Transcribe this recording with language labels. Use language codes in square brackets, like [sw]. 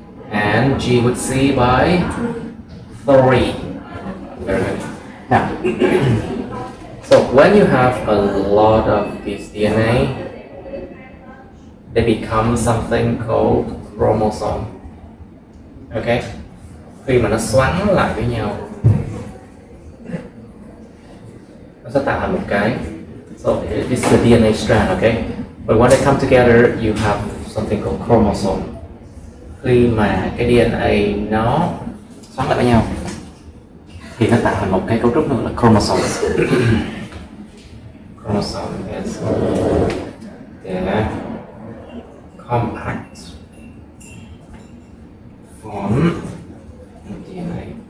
[en] And G with C by 3. Very good. Now, so when you have a lot of this DNA, they become something called chromosome. Okay? [vi] Khi mà nó xoắn lại với nhau, nó sẽ tạo thành một cái. [en] So this is the DNA strand, okay? But when they come together, you have something called chromosome. [vi] Khi mà cái DNA nó xoắn lại với nhau thì nó tạo thành một cái cấu trúc nữa là chromosome. [en] Chromosome is the compact form of DNA.